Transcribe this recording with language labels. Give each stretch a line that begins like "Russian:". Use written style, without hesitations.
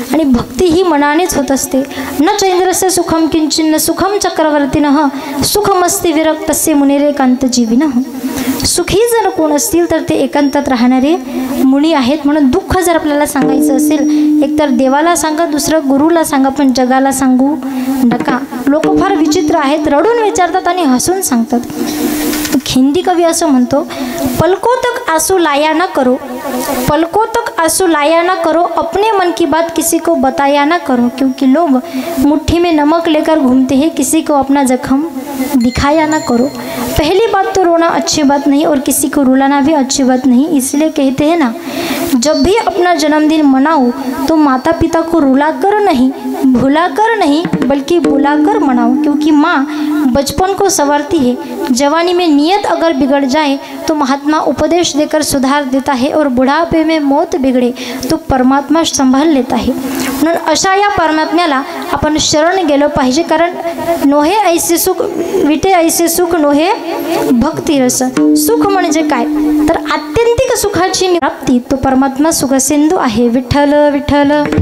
Marathi: आणि भक्ती ही मनानेच होत असते.
Sanskrit: न चैंद्रस्य सुखम किंचिन्न सुखम चक्रवर्तीनः सुखमस्ति विरक्तस्य मुनिरेकांत जीविनः.
Marathi: सुखी जर कोण असतील तर ते एकांतात राहणारे मुनी आहेत. म्हणून दुःख जर आपल्याला सांगायचं असेल, एकतर देवाला सांगा, दुसरं गुरुला सांगा, पण जगाला सांगू नका. लोक फार विचित्र आहेत, रडून विचारतात आणि हसून सांगतात. हिंदी कवी असं म्हणतो,
Hindi: पलको तक आंसू लाया ना करो, पलको तक आंसू लाया ना करो, अपने मन की बात किसी को बताया ना करो, क्योंकि लोग मुट्ठी में नमक लेकर घूमते हैं, किसी को अपना जख्म दिखाया ना करो. पहली बात तो रोना अच्छी बात नहीं और किसी को रुलाना भी अच्छी बात नहीं. इसलिए कहते हैं ना, जब भी अपना जन्मदिन मनाओ तो माता पिता को रुलाकर नहीं, भुलाकर नहीं, बल्कि बुलाकर मनाओ, क्योंकि माँ बचपन को संवारती है. जवानी में नियत अगर बिगड़ जाए तो महात्मा उपदेश देकर सुधार देता है, और बुढ़ापे में मौत बिगड़े तो परमात्मा संभाल लेता है.
Marathi: म्हणून अशा या परमात्म्याला आपण शरण गेलो पाहिजे. कारण नोहे ऐसे सुख विटे ऐसे सुख नोहे भक्ती रस. सुख म्हणजे काय तर आत्यंतिक सुखाची प्राप्ती, तो परमात्मा सुखसिंधू आहे. विठ्ठल विठ्ठल.